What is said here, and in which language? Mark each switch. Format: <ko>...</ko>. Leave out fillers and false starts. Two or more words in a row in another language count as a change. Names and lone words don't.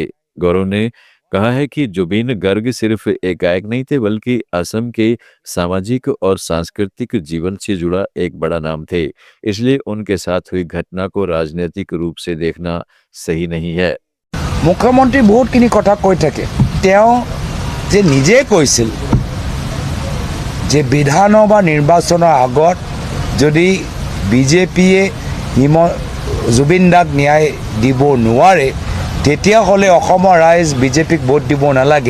<hi>गौरव ने कहा है कि जुबिन गर्ग सिर्फ एक गायक नहीं थे, बल्कि असम के सामाजिक और सांस्कृतिक जीवन से जुड़ा एक बड़ा नाम थे। इसलिए उनके साथ हुई घटना को राजनीतिक रूप से देखना सही नहीं है।</hi> <as>মুখ্যমন্ত্ৰী বহুতখিনি কথা কৈ থাকে, তেওঁ যে নিজে কৈছিল যে বিধান বা নিৰ্বাচনৰ আগত যদি বিজেপিয়ে জুবিন দাক ন্যায় দিব নোৱাৰে তেতিয়াহ'লে অসমৰ ৰাইজ বিজেপিক ভোট দিব নালাগে।</as>